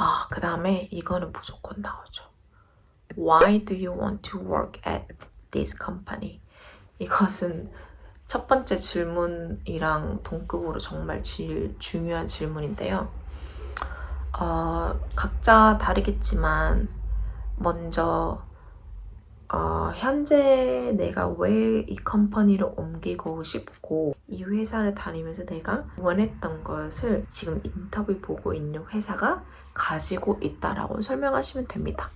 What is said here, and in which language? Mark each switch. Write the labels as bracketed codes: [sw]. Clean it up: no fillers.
[ko] 그 다음에 이거는 무조건 나오죠. [en] Why do you want to work at this company? [ko] 이것은 첫 번째 질문이랑 동급으로 정말 중요한 질문인데요. 각자 다르겠지만 먼저 현재 내가 왜 이 컴퍼니를 옮기고 싶고 이 회사를 다니면서 내가 원했던 것을 지금 인터뷰 보고 있는 회사가 가지고 있다라고 설명하시면 됩니다.